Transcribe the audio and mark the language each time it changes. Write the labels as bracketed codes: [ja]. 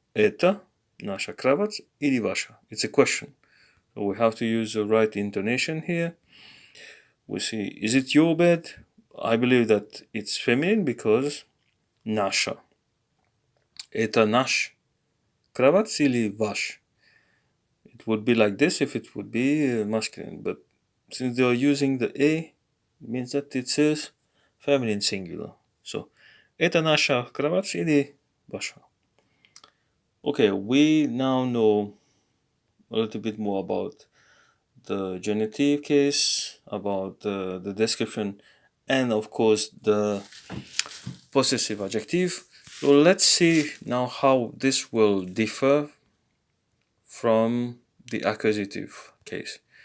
[ru] Это наша кровать или ваша. [en] It's a question. So we have to use the right intonation here. We see, is it your bed? I believe that it's feminine because наша. [ru] Это наш кровать или ваш? [en] It would be like this if it would be masculine, but since they are using the A, means that it is feminine singular. [ru] So, это наша кровать или ваша? [en] Okay, we now know a little bit more about the genitive case, about the description, and of course the possessive adjective. So let's see now how this will differ from the accusative case.